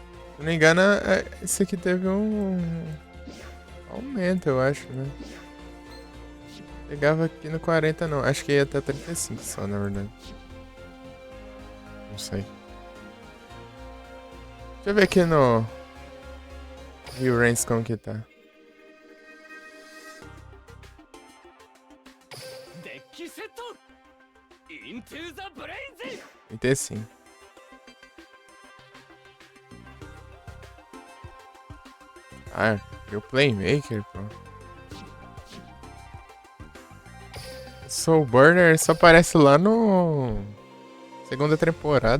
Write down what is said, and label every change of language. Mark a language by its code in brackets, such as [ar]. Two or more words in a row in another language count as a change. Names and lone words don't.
[pt] não me engano, esse aqui teve um aumento, eu acho, né? Pegava aqui no 40 não, acho que ia até 35 só, na verdade. Não sei. Deixa eu ver aqui no Rio Reigns como que tá. [en] deck set into the blaze [pt] 35. Ah, e o Playmaker, pô. Soul Burner só aparece lá no segunda temporada.